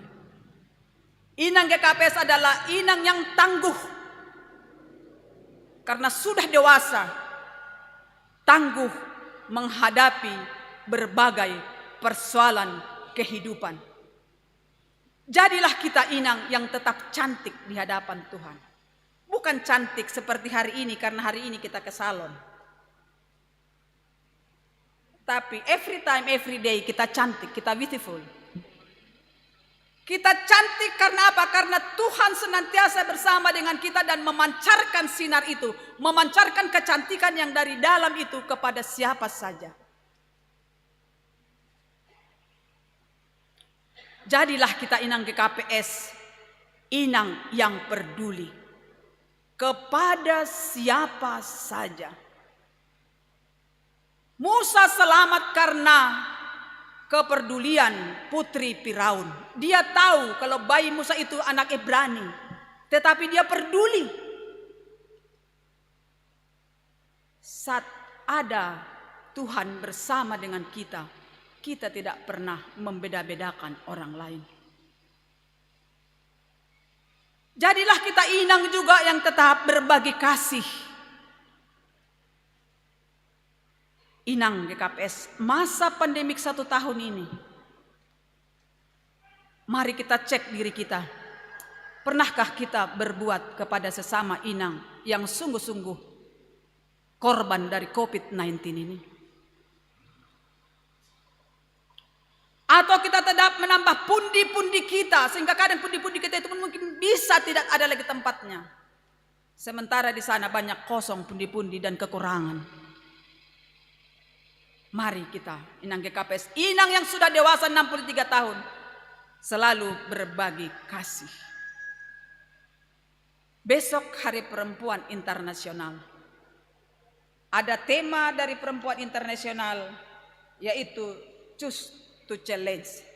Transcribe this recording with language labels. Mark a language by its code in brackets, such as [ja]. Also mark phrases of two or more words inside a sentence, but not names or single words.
[id] Inang GKPS adalah inang yang tangguh, karena sudah dewasa, tangguh menghadapi berbagai persoalan kehidupan. Jadilah kita inang yang tetap cantik di hadapan Tuhan. Bukan cantik seperti hari ini karena hari ini kita ke salon. Tapi [en] every time, every day [id] kita cantik, kita beautiful. Kita cantik karena apa? Karena Tuhan senantiasa bersama dengan kita dan memancarkan sinar itu, memancarkan kecantikan yang dari dalam itu kepada siapa saja. Jadilah kita inang GKPS, inang yang peduli kepada siapa saja. Musa selamat karena kepedulian putri Firaun. Dia tahu kalau bayi Musa itu anak Ibrani, tetapi dia peduli. Saat ada Tuhan bersama dengan kita, kita tidak pernah membeda-bedakan orang lain. Jadilah kita inang juga yang tetap berbagi kasih. Inang GKPS masa pandemik 1 tahun ini, mari kita cek diri kita. Pernahkah kita berbuat kepada sesama inang yang sungguh-sungguh korban dari COVID-19 ini? Atau kita tetap menambah pundi-pundi kita, sehingga kadang pundi-pundi kita itu pun mungkin bisa tidak ada lagi tempatnya. Sementara di sana banyak kosong pundi-pundi dan kekurangan. Mari kita, inang GKPS, inang yang sudah dewasa 63 tahun, selalu berbagi kasih. Besok Hari Perempuan Internasional. Ada tema dari Perempuan Internasional, yaitu Choose to Challenge.